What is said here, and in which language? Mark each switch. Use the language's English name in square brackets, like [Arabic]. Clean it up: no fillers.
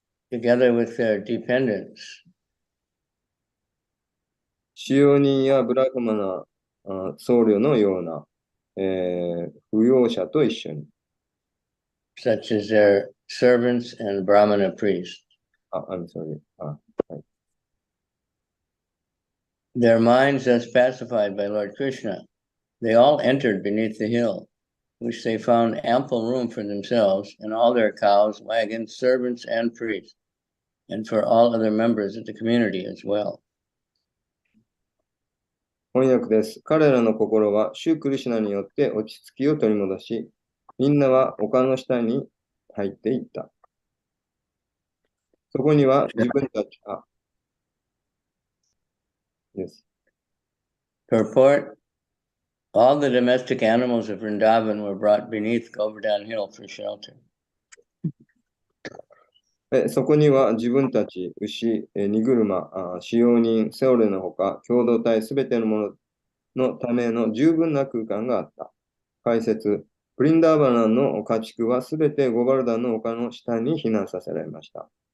[English] together with their dependents. [Japanese] 使用人やブラフマナ、僧侶のような、扶養者と一緒に。 [English] such as their servants and Brahmana priests. I'm sorry. Their minds thus pacified by Lord Krishna, they all entered beneath the hill, which they found ample room for themselves and all their cows, wagons, servants, and priests, and for all other members of the community as well. [Japanese] 翻訳です。彼らの心は、シュークリシュナによって落ち着きを取り戻し、みんなは丘の下に入っていった。そこには自分たち、 [English] Yes. Purport, all the domestic animals of Vrindavan were brought beneath Govardhan Hill for shelter. [Japanese] そこには自分たち、牛、荷車、使用人、セオレのほか、共同体すべてのもののための十分な空間があった。解説、ブリンダーバナンの家畜はすべてゴバルダンの丘の下に避難させられました。